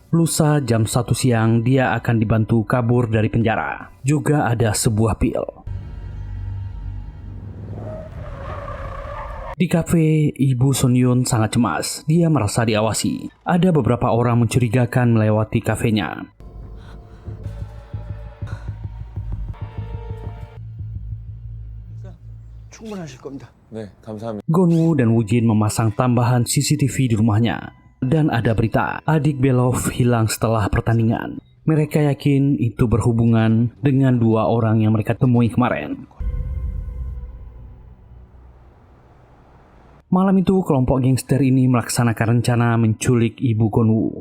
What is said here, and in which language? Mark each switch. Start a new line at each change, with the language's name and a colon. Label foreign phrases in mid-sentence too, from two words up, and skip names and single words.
Indonesian: Lusa jam 1 siang dia akan dibantu kabur dari penjara. Juga ada sebuah pil. Di kafe, Ibu Sunyun sangat cemas. Dia merasa diawasi. Ada beberapa orang mencurigakan melewati kafenya.
Korean: 충분하실 겁니다. 네, 감사합니다.
Indonesian: Gonwoo dan Woojin memasang tambahan CCTV di rumahnya. Dan ada berita, adik Belov hilang setelah pertandingan. Mereka yakin itu berhubungan dengan dua orang yang mereka temui kemarin. Malam itu, kelompok gangster ini melaksanakan rencana menculik Ibu Gonwoo.